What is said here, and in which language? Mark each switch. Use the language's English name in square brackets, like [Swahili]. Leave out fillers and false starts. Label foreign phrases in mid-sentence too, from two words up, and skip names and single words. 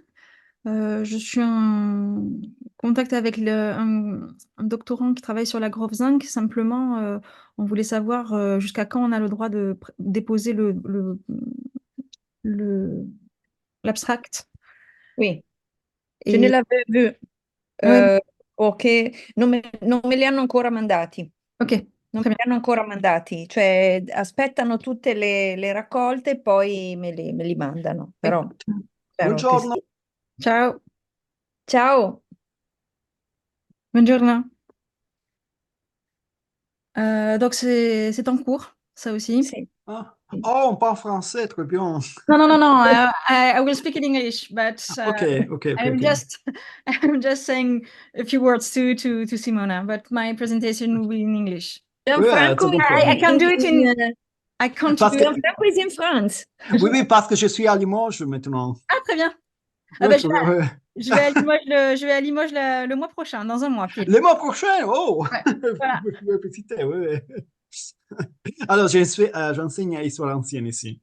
[French] Je suis en contact avec un doctorant qui travaille sur la [English] growth zinc. [French] Simplement, on voulait savoir jusqu'à quand on a le droit de déposer le- l'abstract. Oui, je ne Et l'avais vu. ouais, [Italian] Euh, ok, non me li hanno ancora mandati. ok, Non [French] très [Italian] me [French] bien. [Italian] li hanno ancora mandati, cioè aspettano tutte le raccolte e poi me li mandano. Ok. Però spero che Buongiorno. sì. Ciao, Ciao. buongiorno. [French] Donc c'est en cours, ça aussi. [Italian] Sì. Ah. [French] Oh, on parle français, très bien. Non, non, non, non. [English] I will speak in English, but Ok, ok, ok, I'm ok. just I'm just saying a few words to Simona, but my presentation will be in English. Gianfranco [French] C'est bon pour [English] I [French] moi. [English] can't do it in. I can't [French] Parce [English] do [French] que, [English] it. Gianfranco is in France. [French] oui, oui, parce que je suis à Limoges maintenant. Ah, très bien. Ah Oui, ben, très bien, oui. je vais à Limoges je vais à Limoges le mois prochain, dans un mois pile. Le mois prochain, oh! Ouais, voilà. Vous pouvez visiter, oui, oui. Alors, j'enseigne histoire ancienne ici.